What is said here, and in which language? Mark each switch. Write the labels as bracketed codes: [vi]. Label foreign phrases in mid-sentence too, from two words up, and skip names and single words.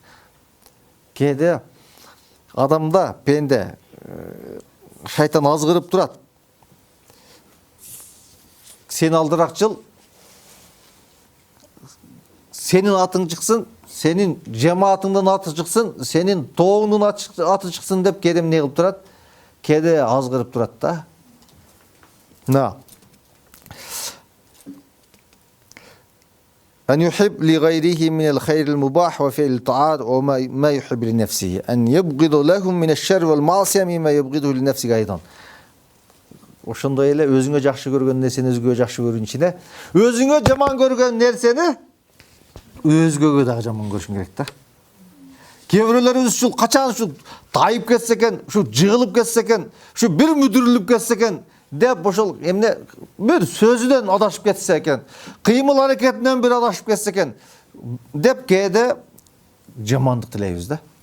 [ky] Кээде адамда, пенде шайтан азгырып турат. Сен алдыраак жыл, сенин атың чыксын, сенин жамаатыңдын аты чыксын, сенин тобуңдун аты чыксын деп кээде эмне кылып турат? Кээде азгырып турат да. [ar] أن يحب لغيره من الخير المباح وفعل الطاعات وما يحب لنفسه أن يبغض لهم من الشر والمعصية مما يبغضه لنفسه أيضا. [ky] Ошондой эле өзүңө жакшы көргөн нерсени өзгөгө жакшы көрүүнүн ичинде өзүңө жаман көргөн нерсени өзгөгө дагы жаман көрүшүң керек да. Кейбіреулерimiz ушул качан ушул тайып кетсе экен, ушул жыгылып кетсе экен, ушул бир мүдүрүлүп кетсе экен деп ошол эмне бир сөзүнөн адашып кетсе экен, кыймыл аракетинен бир адашып кетсе экен деп кээде жамандык тилейбиз да.